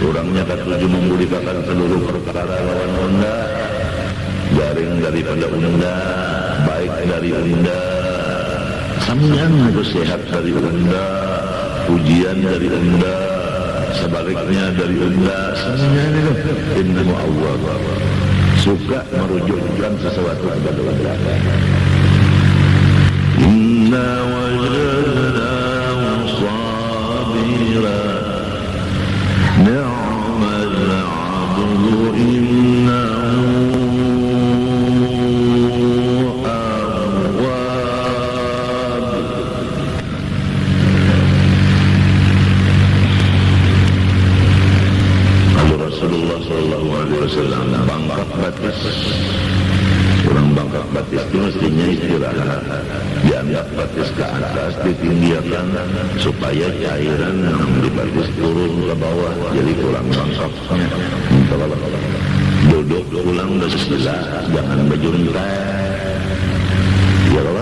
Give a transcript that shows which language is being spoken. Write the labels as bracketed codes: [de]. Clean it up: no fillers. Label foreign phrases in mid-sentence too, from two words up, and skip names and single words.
[bjn] Orangnya ketujuh memulihkan seluruh perkara lawan unda, garing daripada unda, baik dari unda, sampeyan harus sehat dari unda, pujian dari unda, sebaliknya dari unda, semuanya itu [ar] innahu awwab. [bjn] Suka merujukkan sesuatu kepada unda. [ar] إنا وجدناه صابرا نعم العبد إنه أواب. [bjn] Kalau Rasulullah [ar] sallallahu alaihi wasallam [bjn] bangkat batis, orang bangkat batis itu mestinya istirahat, diangkat batis ke atas, ditinggikan supaya cairan yang di batis turun ke bawah, jadi kurang bangkatnya. Duduk pulang bersila, jangan bejuntai, [ar] ya Allah.